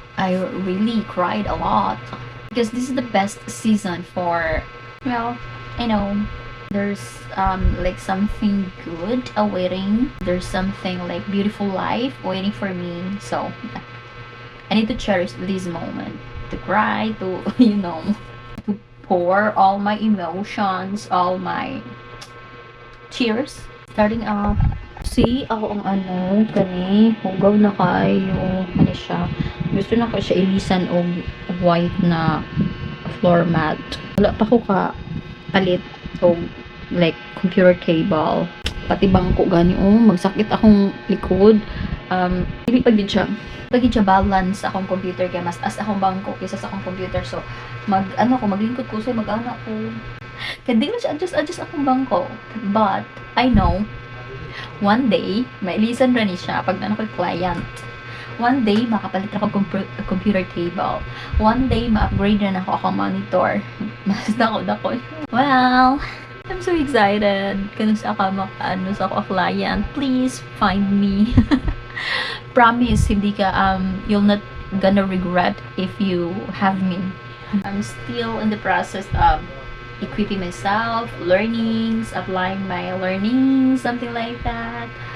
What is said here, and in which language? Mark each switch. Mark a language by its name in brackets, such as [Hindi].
[English] I really cried a lot. Because this is the best season for, well, there's like something good awaiting. There's something like beautiful life waiting for me. So I need to cherish this moment, to cry, to to pour all my emotions, all my tears. [Cebuano] Starting off, see ako ang kani hugaw na kayo siya. Gusto na ko siya ilisan og white na floor mat. Wala pa ko palit og like computer table. Pati bangko gani magsakit akong likod. Dili pa gid siya. Pagid siya balance akong computer kay mas as akong bangko kaysa sa akong computer. So maglingkod ko so mag-ana ko. Kaya di siya adjust akong bangko. [English] But I know one day [Cebuano] mailisan ra ni siya pag ko client. One day, makapalit ako computer table. One day, ma-upgrade na ako monitor. Mas dako. [English] Well, I'm so excited. [Cebuano] Kung sa ako sa ako client, please find me. [English] Promise, [Filipino] hindi ka, [English] you'll not gonna regret if you have me. I'm still in the process of equipping myself, learnings, applying my learnings, something like that.